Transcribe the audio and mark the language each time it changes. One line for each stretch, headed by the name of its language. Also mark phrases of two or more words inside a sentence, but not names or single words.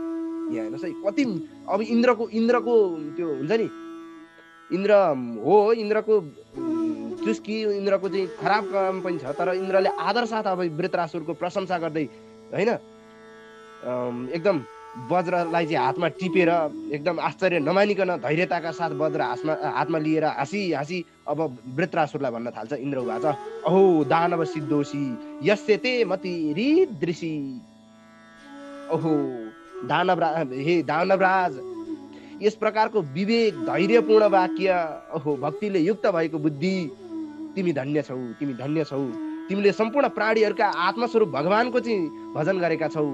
Nepali: यहाँ हेर्नुहोस् है कति, अब इन्द्रको त्यो हुन्छ नि, इन्द्र हो, इन्द्रको चुस्की, इन्द्रको चाहिँ खराब काम पनि छ, तर इन्द्रले आदर साथ अब वृत्रासुरको प्रशंसा गर्दै होइन, एकदम वज्रलाई चाहिँ हातमा टिपेर एकदम आश्चर्य नमानिकन धैर्यताका साथ वज्र हातमा लिएर हाँसी अब वृत्रासुरलाई भन्न थाल्छ
Sanskrit: इन्द्र उवाच अहो दानव सिद्धोषी यस्य ते मतिरीदृशी।
Nepali: ओहो हे दानवराज, यस प्रकारको विवेक धैर्यपूर्ण वाक्य, ओहो भक्तिले युक्त भएको बुद्धि, तिमी धन्य छौ, तिमी धन्य छौ। तिमीले सम्पूर्ण प्राणीहरूका आत्मस्वरूप भगवानको चाहिँ भजन गरेका छौ।